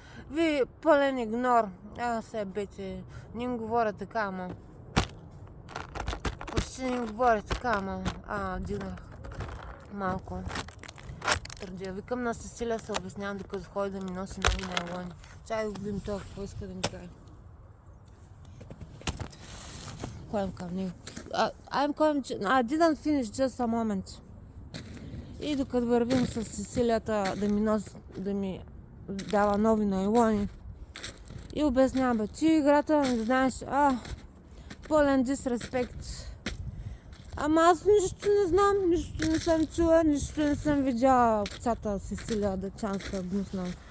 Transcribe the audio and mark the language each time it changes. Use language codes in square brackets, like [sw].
[bg] Вие пълен игнор. Се бете, не им говоря така, ама. Почти не им говоря така, ама. Дигнах малко. Търдия. Викам на Сесилия, се обяснявам, докато ходи да ми носи нови найлони. Чай да го видим това, какво иска да ми каже. Ходим към него. [en] I didn't finish, just a moment. [bg] И докато вървим с Сесилията да ми дава нови найлони. И обяснявам, че играта не знаеш, пълен дисреспект. Ама аз нищо не знам, нищо не съм чула, нищо не съм видяла овцата Сесилия Дъчанска гнусна.